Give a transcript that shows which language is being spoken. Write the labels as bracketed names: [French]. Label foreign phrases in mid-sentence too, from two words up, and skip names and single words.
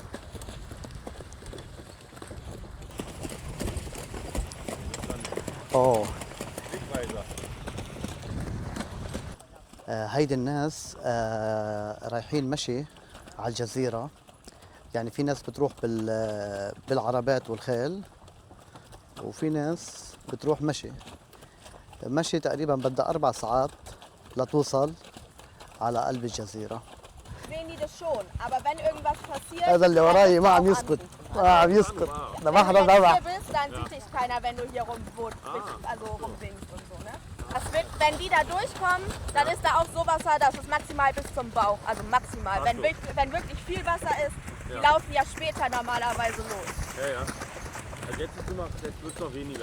[Arabic] هيدي الناس رايحين مشي على الجزيرة، يعني في ناس بتروح بالعربات والخيل، وفي ناس بتروح مشي تقريبا بدها 4 ساعات لتوصل على قلب الجزيرة. [German] Sehen die das schon, aber wenn irgendwas passiert, [Arabic] هذا اللي وراي ما عم يسكت، ما عم يسكت، ده [German] wenn [Arabic] بحر [German] du jetzt [Arabic] ضبع. [German] hier bist, dann sieht dich keiner, wenn du hier rumsingst und so, ne? Das wird, wenn die da durchkommen, dann ist da auch so Wasser, dass es maximal bis zum Bauch, also maximal. Ach Wenn, so. wenn wirklich viel Wasser ist, die Ja. laufen ja später normalerweise los. Ja, ja. Also jetzt wird es noch weniger.